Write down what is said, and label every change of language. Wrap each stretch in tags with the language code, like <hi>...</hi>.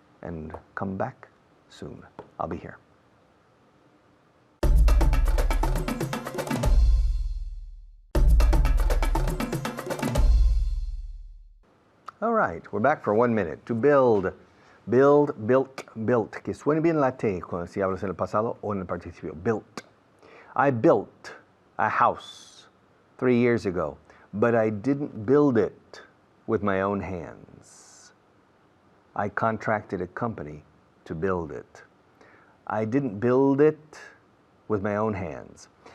<en>And come back soon. I'll be here. All right, we're back for 1 minute. To build, build, built.</en> <es>Que suene bien la T cuando si hablas en el pasado o en el participio.</es> <en>Built. I built a house 3 years ago, but I didn't build it with my own hands. I contracted a company to build it. I didn't build it with my own hands.</en>